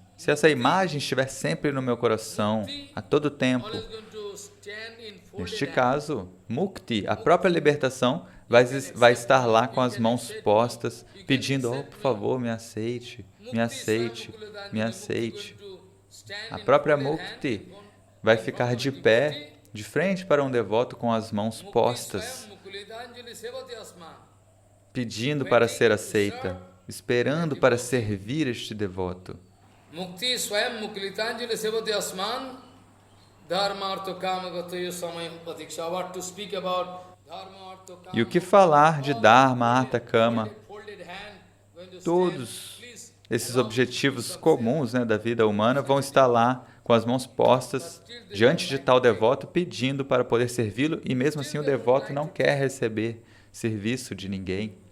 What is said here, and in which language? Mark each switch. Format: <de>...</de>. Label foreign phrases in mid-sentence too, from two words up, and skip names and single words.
<pt>Se essa imagem estiver sempre no meu coração, a todo tempo, neste caso, Mukti, a própria libertação, vai estar lá com as mãos postas, pedindo, por favor, me aceite, me aceite, me aceite. A própria Mukti vai ficar de pé, de frente para um devoto com as mãos postas, pedindo para ser aceita, esperando para servir este devoto.</pt> <sa>Mukti swayam muklitanjali sevati asman dharma artha kama gatayo samayam patiksha.</sa> <en>What to speak about</en> <sa>dharma artha kama.</sa> <pt>E o que falar de</pt> <sa>Dharma, Artha, Kama?</sa> <pt>Todos esses objetivos comuns, da vida humana vão estar lá com as mãos postas diante de tal devoto, pedindo para poder servi-lo, e mesmo assim o devoto não quer receber serviço de ninguém.</pt>